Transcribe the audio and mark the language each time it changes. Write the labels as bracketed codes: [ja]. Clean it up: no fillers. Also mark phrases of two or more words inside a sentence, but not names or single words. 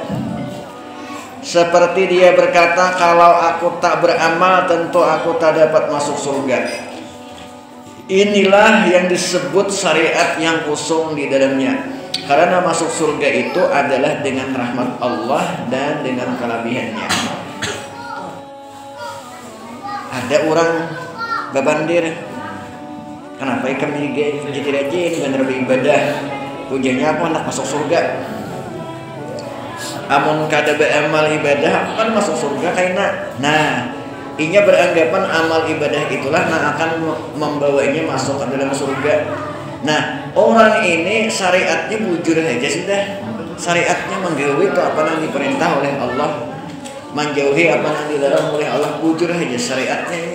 [id] Seperti dia berkata, kalau aku tak beramal tentu aku tak dapat masuk surga. Inilah yang disebut syariat yang kosong di dalamnya. Karena masuk surga itu adalah dengan rahmat Allah dan dengan kelebihannya. [bjn] Ada orang babandir, [id] kenapa kami jadi rajin bener beribadah? Tujuannya aku hendak masuk surga. [bjn] Amun kada beramal ibadah kan masuk surga kaina. [id] Nah, inya beranggapan amal ibadah itulah yang akan membawanya masuk ke dalam surga. [bjn] Nah, Orang ini syariatnya bujur aja sudah. [id] Syariatnya menjauhi itu apa yang diperintah oleh Allah, menjauhi apa yang dilarang oleh Allah, [bjn] bujur aja syariatnya ini.